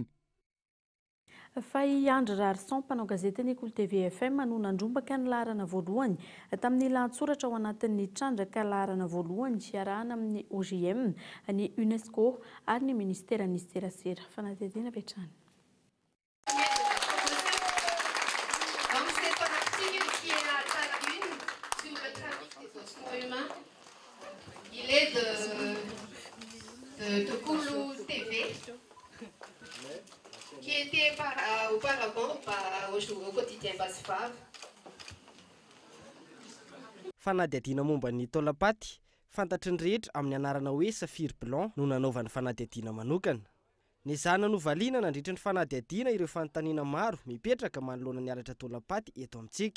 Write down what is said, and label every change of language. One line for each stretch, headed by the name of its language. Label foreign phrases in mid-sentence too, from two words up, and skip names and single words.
Malagasy: Fa i Andry Rarson, mpanao gazety ny KOLO TV FM no nandrombaka ny laharana voalohany tamin'ny lahatsoratra ao anatin'ny trandraka laharana voalohany iarahana amin'ny OGM, ny UNESCO ary ny ministeran'ny serasera. Fanadihadiana avy hatrany.
French: Il est de KOLO TV qui était auparavant au quotidien BY.
Malagasy: Fanadihadiana momba ny taolapaty fantatry ny rehetra amin'ny anarana hoe Safir Blanc no nanaovany fanadihadiana manokana. Ny zana no valiana nandritra ny fanadihadiana ireo fanontaniana maro mipetraka manoloana ny alatra taolapaty eto amintsika.